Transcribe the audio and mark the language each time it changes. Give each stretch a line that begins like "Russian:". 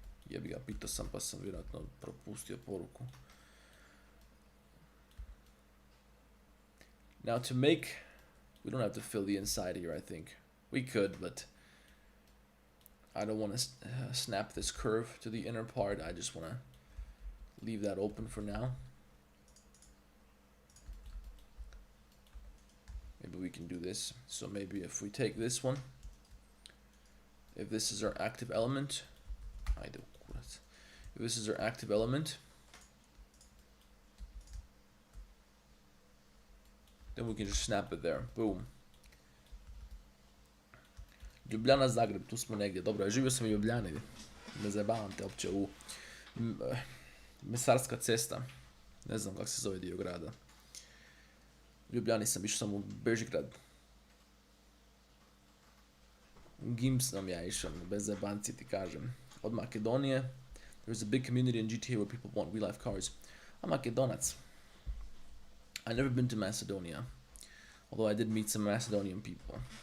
Croatian: Jebi ga, pitao sam pa sam vjerojatno propustio poruku.
English: Now to make, we don't have to fill the inside here, I think. We could, but I don't want to snap this curve to the inner part. I just want to leave that open for now. Maybe we can do this. So maybe if we take this one, if this is our active element, if this is our active element, then we can just snap it there. Boom.
Croatian: Ljubljana, Zagreb, tu smo negdje. Dobro, živio sam u Ljubljani. Ne zajebavam te opće u Mesarska cesta. Ne znam kako se zove dio grada. U Ljubljani sam išao sam u Bežigrad. U Gims sam ja išao, bez zajebanci ti kažem. Od Makedonije.
English: There's a big community in GTA where people want real life cars. I'm Makedonac. I've never been to Macedonia. Although I did meet some Macedonian people.